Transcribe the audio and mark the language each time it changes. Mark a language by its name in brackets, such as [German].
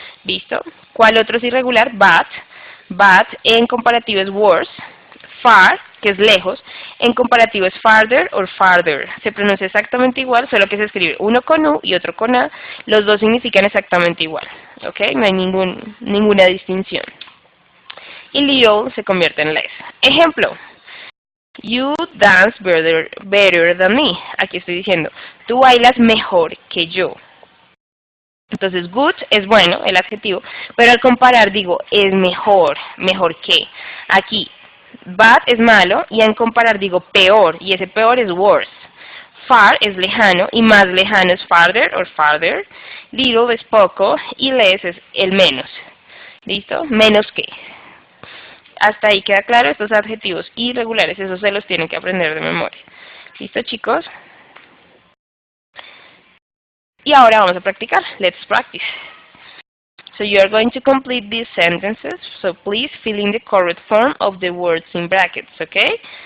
[Spanish] ¿Listo? ¿Cuál otro es irregular? Bad. Bad en comparativo es worse. Far, que es lejos, en comparativo es farther o farther. Se pronuncia exactamente igual, solo que se escribe uno con U y otro con A. Los dos significan exactamente igual. ¿Ok? No hay ninguna distinción. Y little se convierte en less. Ejemplo. [English] You dance better than me. [Spanish] Aquí estoy diciendo, tú bailas mejor que yo. Entonces, good es bueno, el adjetivo, pero al comparar digo, es mejor que. Aquí, bad es malo, y al comparar digo peor, y ese peor es worse. Far es lejano, y más lejano es farther o farther. Little es poco, y less es el menos. ¿Listo? Menos que. Hasta ahí queda claro, estos adjetivos irregulares, esos se los tienen que aprender de memoria. ¿Listo, chicos? Y ahora vamos a practicar. [English] Let's practice. So you are going to complete these sentences, so please fill in the correct form of the words in brackets, okay?